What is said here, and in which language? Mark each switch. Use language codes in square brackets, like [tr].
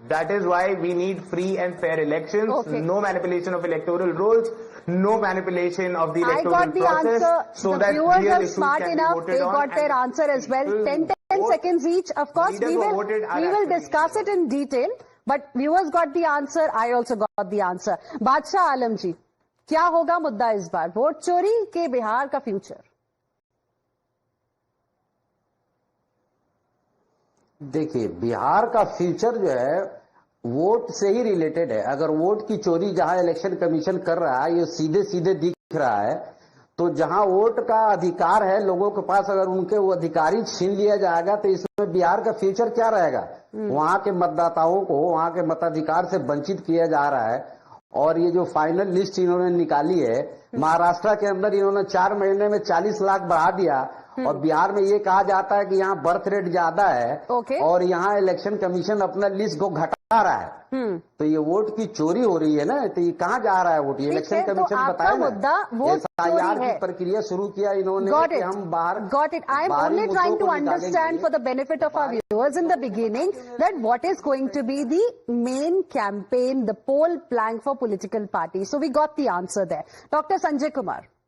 [en] That is why we need free and fair elections, no manipulation of electoral rolls, no manipulation of the electoral process. So that viewers are smart enough, they got their answer as well. 10 seconds each. Of course, we will discuss it in detail. But viewers got the answer, I also got the answer. [hi] Badshah Alam ji, क्या होगा मुद्दा इस बार, vote चोरी के बिहार का future? देखिए, बिहार का future जो है वोट से ही रिलेटेड है। अगर वोट की चोरी जहां इलेक्शन कमीशन कर रहा है, ये सीधे सीधे दिख रहा है, तो जहां वोट का अधिकार है लोगों के पास, अगर उनके वो अधिकारी छीन लिया जाएगा तो इसमें बिहार का फ्यूचर क्या रहेगा? वहां के मतदाताओं को वहां के मताधिकार से वंचित किया जा रहा है और ये जो फाइनल लिस्ट इन्होंने निकाली है, महाराष्ट्र के अंदर इन्होंने 4 महीने में 40 लाख बढ़ा दिया, और बिहार में ये कहा जाता है कि यहाँ बर्थ रेट ज्यादा है, और यहाँ इलेक्शन कमीशन अपना लिस्ट को घटा रहा है। तो ये वोट की चोरी हो रही है ना, तो ये कहाँ जा रहा है वोट? ये इलेक्शन कमीशन बताया ना, S.I.R की प्रक्रिया शुरू किया इन्होंने कि हम बाहर। [en] Got it. I am only trying to understand for the benefit of our viewers in the beginning that what is going to be the main campaign, the poll plank for political parties. So we got the answer there. Dr. Sanjay Kumar.